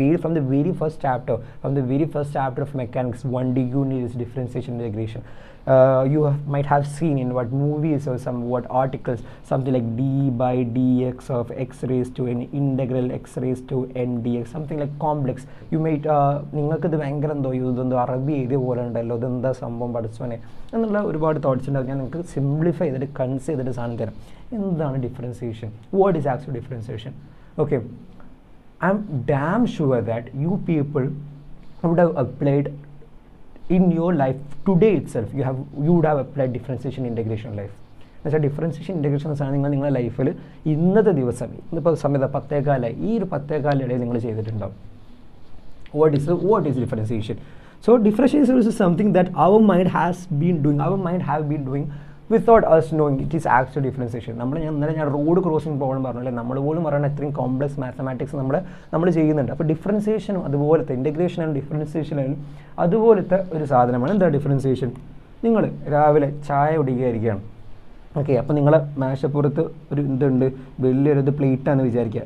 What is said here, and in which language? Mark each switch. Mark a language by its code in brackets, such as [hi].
[en] From the very first chapter of mechanics 1D, you need is differentiation integration. You might have seen in what movies or some what articles something like d/dx of x raised to n integral x raised to n dx, something like complex. You might [ml] നിങ്ങൾക്ക് ഇത് ഭയങ്കര ഇതെന്തോ അറബി എഴുതിയ പോലെ ഉണ്ടല്ലോ, ഇതെന്താ സംഭവം പഠിച്ചോനെ എന്നുള്ള ഒരുപാട് തോട്ട്സ് ഉണ്ടാവും. ഞാൻ നിങ്ങൾക്ക് സിംപ്ലിഫൈ ചെയ്തിട്ട് കൺസ് ചെയ്തിട്ട് സാധനം തരാം. എന്താണ് differentiation? [en] What is actually differentiation? Okay, I'm damn sure that you people would have applied in your life today itself you would have applied differentiation integration in life. [ml] എന്നുവെച്ചാൽ ഡിഫറൻസിയേഷൻ ഇൻറ്റഗ്രേഷൻ എന്ന സാധനം നിങ്ങളുടെ ലൈഫിൽ ഇന്നത്തെ ദിവസം ഇന്നിപ്പോൾ സമയത്ത് 10:15 ഈ ഒരു 10:15 ഇടയിൽ നിങ്ങൾ ചെയ്തിട്ടുണ്ടാവും. [en] What is differentiation? So differentiation is something that our mind have been doing without us knowing it is actual differentiation. [ml] ഞാൻ റോഡ് ക്രോസിംഗ് പ്രോബ്ലം പറഞ്ഞല്ലേ, നമ്മൾ പോലും പറയുന്ന അത്രയും കോംപ്ലക്സ് മാത്തമാറ്റിക്സ് നമ്മൾ ചെയ്യുന്നുണ്ട്. അപ്പോൾ ഡിഫറൻസിയേഷനും അതുപോലത്തെ ഇൻറ്റഗ്രേഷനും ഡിഫറൻസിയേഷനും അതുപോലത്തെ ഒരു സാധനമാണ് എന്താ ഡിഫറൻസിയേഷൻ. നിങ്ങൾ രാവിലെ ചായ കുടിക്കുകയായിരിക്കുകയാണ്. ഓക്കെ, അപ്പോൾ നിങ്ങളെ മേശപ്പുറത്ത് ഒരു ഇതുണ്ട്, വലിയൊരു പ്ലേറ്റാണെന്ന് വിചാരിക്കുക.